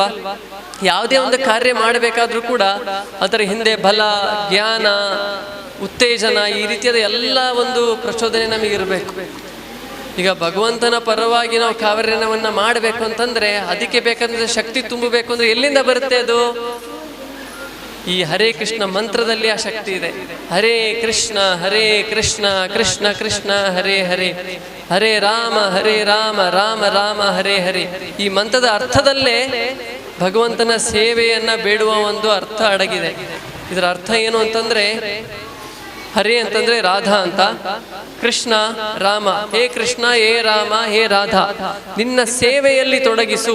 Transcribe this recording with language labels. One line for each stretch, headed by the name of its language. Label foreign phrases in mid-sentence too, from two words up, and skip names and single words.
Kannada: ಯಾವುದೇ ಒಂದು ಕಾರ್ಯ ಮಾಡಬೇಕಾದ್ರೂ ಕೂಡ ಅದರ ಹಿಂದೆ ಬಲ, ಜ್ಞಾನ, ಉತ್ತೇಜನ, ಈ ರೀತಿಯಾದ ಎಲ್ಲ ಒಂದು ಪ್ರಚೋದನೆ ನಮಗಿರ್ಬೇಕು. ಈಗ ಭಗವಂತನ ಪರವಾಗಿ ನಾವು ಕಾರ್ಯವನ್ನ ಮಾಡಬೇಕು ಅಂತಂದ್ರೆ ಅದಕ್ಕೆ ಬೇಕಂದ್ರೆ ಶಕ್ತಿ ತುಂಬಬೇಕು. ಅಂದ್ರೆ ಎಲ್ಲಿಂದ ಬರುತ್ತೆ ಅದು? ಈ ಹರೇ ಕೃಷ್ಣ ಮಂತ್ರದಲ್ಲಿ ಆ ಶಕ್ತಿ ಇದೆ.
Sanskrit: ಹರೇ ಕೃಷ್ಣ ಕೃಷ್ಣ ಕೃಷ್ಣ ಹರೇ ಹರೇ, ಹರೇ ರಾಮ ರಾಮ ರಾಮ ಹರೇ ಹರೇ.
Kannada: ಈ ಮಂತ್ರದ ಅರ್ಥದಲ್ಲೇ ಭಗವಂತನ ಸೇವೆಯನ್ನ ಬೇಡುವ ಒಂದು ಅರ್ಥ ಅಡಗಿದೆ. ಇದರ ಅರ್ಥ ಏನು ಅಂತಂದ್ರೆ, ಹರೇ ಅಂತಂದ್ರೆ ರಾಧಾ ಅಂತ, ಕೃಷ್ಣ ರಾಮ, ಹೇ ಕೃಷ್ಣ ಹೇ ರಾಮ ಹೇ ರಾಧಾ, ನಿನ್ನ ಸೇವೆಯಲ್ಲಿ ತೊಡಗಿಸು.